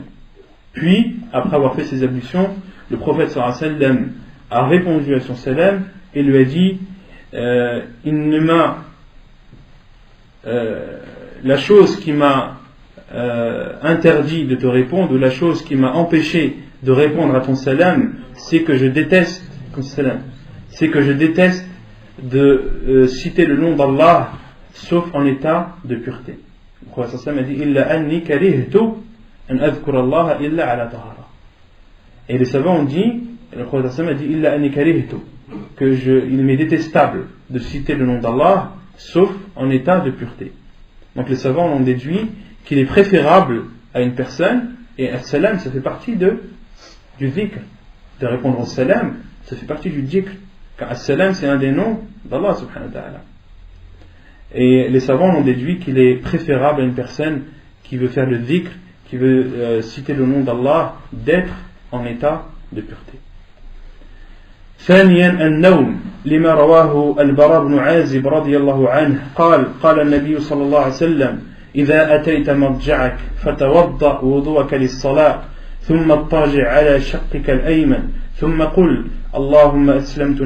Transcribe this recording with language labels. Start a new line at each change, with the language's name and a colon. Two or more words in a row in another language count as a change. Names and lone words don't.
French: Puis, après avoir fait ses ablutions, le prophète
Arabic: صلى الله عليه وسلم
French: a répondu à son salam et lui a dit la chose qui m'a interdit de te répondre, ou la chose qui m'a empêché de répondre à ton salam, c'est que je déteste de citer le nom d'Allah sauf en état de pureté. Le prophète
Arabic: صلى الله عليه وسلم
French: a dit
Arabic: إلا أني كرهت أن أذكر الله إلا على طهارة.
French: Et les savants ont dit, le prophète
Arabic: صلى الله عليه وسلم
French: a dit
Arabic: إلا أني كرهت,
French: il m'est détestable de citer le nom d'Allah sauf en état de pureté. Donc les savants ont déduit qu'il est préférable à une personne, et as-salam ça fait partie du dhikr, de répondre au salam ça fait partie du dhikr, car as-salam c'est un des noms d'Allah
Arabic: سبحانه وتعالى.
French: Et les savants ont déduit qu'il est préférable à une personne qui veut faire le dhikr, qui veut citer le nom d'Allah, d'être en état de pureté.
Arabic: ثانيا النوم لما رواه البراء بن عازب رضي الله عنه قال النبي صلى الله عليه وسلم إذا أتيت مضجعك فتوضأ وضوءك للصلاة ثم اضطجع على شقك الأيمن ثم قل اللهم أسلمت